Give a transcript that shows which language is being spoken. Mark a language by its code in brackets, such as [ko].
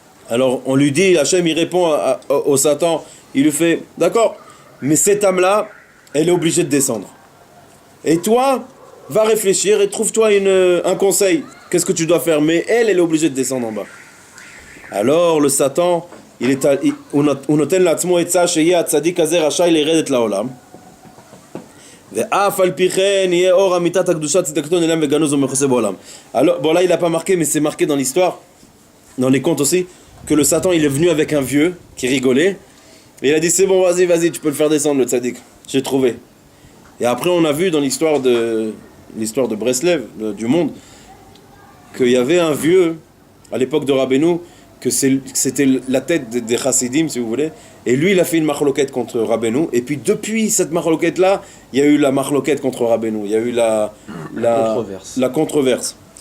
[fr] Alors on lui dit, Hachem il répond au Satan, il lui fait, d'accord, mais cette âme-là, elle est obligée de descendre. Et toi, va réfléchir et trouve-toi un conseil. Qu'est-ce que tu dois faire? Mais elle est obligée de descendre en bas. Alors le Satan, [he] הוא נותן לעצמו עצה שיהיה הצדיק הזה רשאי לרדת לעולם. ואף על פי כן יהיה אור אמיתת הקדושה צדקתו נעלם וגנוז ומכוסה בעולם. [fr] Alors, bon là il n'a pas marqué, mais c'est marqué dans l'histoire, dans les contes aussi, que le Satan il est venu avec un vieux qui rigolait. Et il a dit c'est bon, vas-y, tu peux le faire descendre le tzaddik, j'ai trouvé. Et après on a vu dans l'histoire de Breslev, du monde, qu'il y avait un vieux, à l'époque de Rabbeinu, que c'était la tête des chassidim, si vous voulez, et lui il a fait une marloquette contre Rabbeinu, et puis depuis cette marloquette là, il y a eu la marloquette contre Rabbeinu, il y a eu la controverse.